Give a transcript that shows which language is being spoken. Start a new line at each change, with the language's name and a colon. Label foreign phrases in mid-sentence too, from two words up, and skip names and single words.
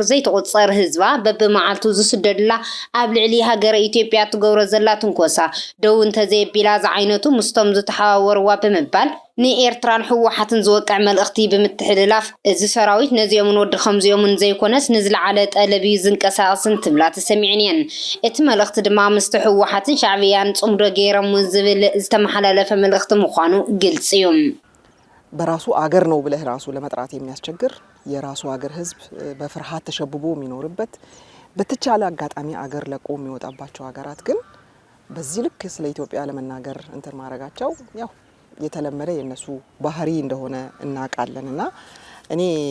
Tigrinya: ዘይትቁፀር ህዝባ በብመዓልቱ ስደድላ ኣብ ልዕሊ ሃገረ ኢትዮጵያ ትገብሮ ዘላ ትንኮሳ ደው እንተዘይቢላ ዝዓይነቱ ምስቶም ዝተሓዋወርዋ ብምባል ንኤርትራን ሕወሓትን ዝወቅዕ መልእኽቲ ብምትሕልላፍ እዚ ሰራዊት ነዚኦምን ወዲ ከምዚኦምን ዘይኮነስ ንዝለዓለ ጠለቢ ዝንቀሳቐስን ትብላ ተሰሚዕን እየን እቲ መልእኽቲ ድማ ምስቲ ሕወሓትን ሻዕብያን ጽምዶ ገይሮም ዝብል ዝተመሓላለፈ መልእኽቲ ምዃኑ ግልጽ እዩ
Amharic: በራሱ አገር ነው ብለህ ራሱ ለመጥራት የሚያስቸግር የራሱ አገር ህዝብ በፍርሃት ተሸብቦ የሚኖርበት በተቻለ አጋጣሚ አገር ለቆ የሚወጣባቸው ሀገራት ግን በዚህ ልክ ስለ ኢትዮጵያ ለመናገር እንትን ማረጋቸው ያው የተለመደ የነሱ ባህሪ እንደሆነ እናቃለንና እኔ